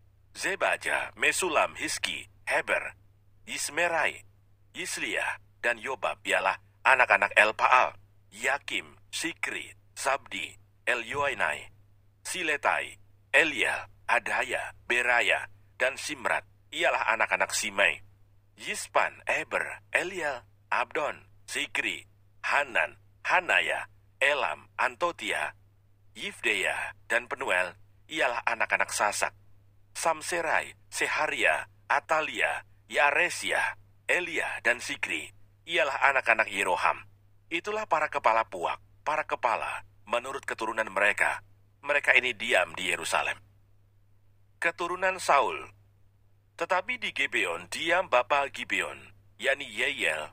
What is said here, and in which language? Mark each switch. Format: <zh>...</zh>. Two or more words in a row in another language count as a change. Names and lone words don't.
<id>Zebaja, Mesulam, Hiski, Heber, Yismerai, Yisliah, dan Yobab ialah anak-anak Elpaal, Yakim, Sikri, Sabdi, Elyoenai, Siletai, Eliel, Adaya, Beraya, dan Simrat ialah anak-anak Simei. Yispan, Eber, Eliel, Abdon, Sikri, Hanan, Hanaya, Elam, Antotia, Yifdeya, dan Penuel ialah anak-anak Sasak. Samserai, Seharia, Atalia, Yaresia, Elia, dan Sikri ialah anak-anak Yeroham. Itulah para kepala puak, para kepala menurut keturunan mereka. Mereka ini diam di Yerusalem. Keturunan Saul. Tetapi di Gibeon diam bapa Gibeon, yakni Yeyel.</id>